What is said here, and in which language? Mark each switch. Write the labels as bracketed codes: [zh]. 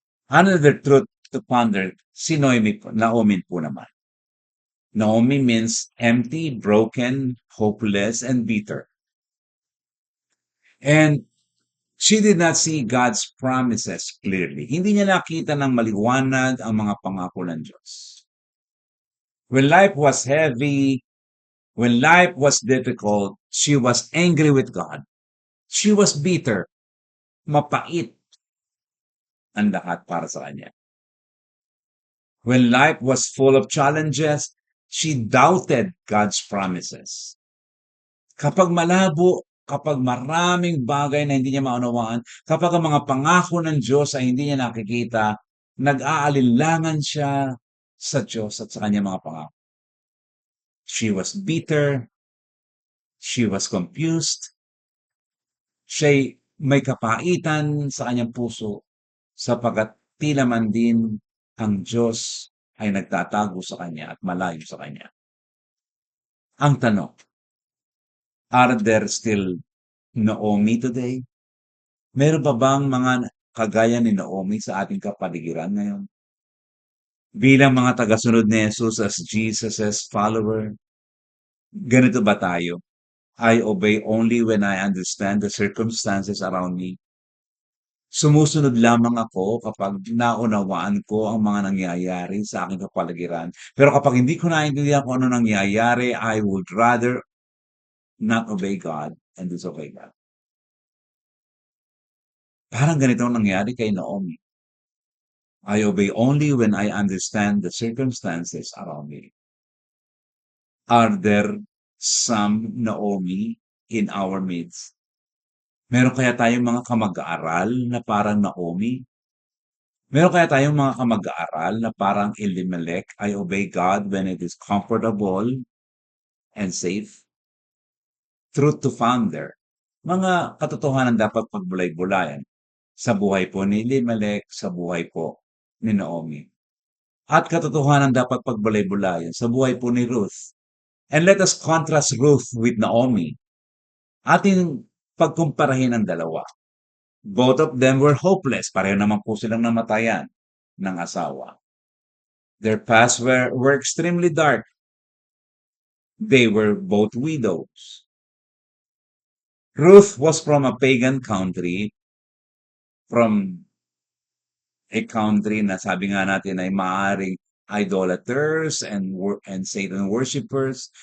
[en] Another truth to ponder, [tl] si Naomi po naman. [en] Naomi means empty, broken, hopeless, and bitter. And she did not see God's promises clearly. [tl] Hindi niya nakita ng maliwanag ang mga pangako ng Diyos. [en] When life was heavy, when life was difficult, she was angry with God. She was bitter. [tl] Mapait ang lahat para sa kanya. [en] When life was full of challenges, she doubted God's promises. [tl] Kapag malabo, kapag maraming bagay na hindi niya maunawaan, kapag ang mga pangako ng Diyos ay hindi niya nakikita, nag-aalinlangan siya sa Diyos at sa kanyang mga pangako. [en] She was bitter. She was confused. [tl] Siya'y may kapaitan sa kanyang puso sapagkat tila man din ang Diyos ay nagtatago sa kanya at malayo sa kanya. Ang tanong, [en] are there still Naomi today? [tl] Meron pa bang mga kagaya ni Naomi sa ating kapaligiran ngayon? Bilang mga tagasunod ni Jesus [en] as Jesus' follower, [tl] ganito ba tayo? [en] I obey only when I understand the circumstances around me. [tl] Sumusunod lamang ako kapag naunawaan ko ang mga nangyayari sa aking kapaligiran. Pero kapag hindi ko naintindihan kung ano nangyayari, [en] I would rather not obey God and disobey God. [tl] Parang ganito ang nangyari kay Naomi. [en] I obey only when I understand the circumstances around me. Are there some Naomi in our midst? [tl] Meron kaya tayong mga kamag-aaral na parang Naomi? Meron kaya tayong mga kamag-aaral na parang Elimelech? [en] I obey God when it is comfortable and safe? Truth to founder. [tl] Mga katotohanan dapat pagbulay-bulayan sa buhay po ni Elimelech, sa buhay po ni Naomi. At katotohanan dapat pagbulay-bulayan sa buhay po ni Ruth. [en] And let us contrast Ruth with Naomi. [tl] Ating pagkumparahin ang dalawa. [en] Both of them were hopeless. [tl] Pareho naman po silang namatayan ng asawa. [en] Their paths were extremely dark. They were both widows. Ruth was from a pagan country, from a country [tl] na sabi nga natin ay maaring [en] idolaters and Satan worshippers.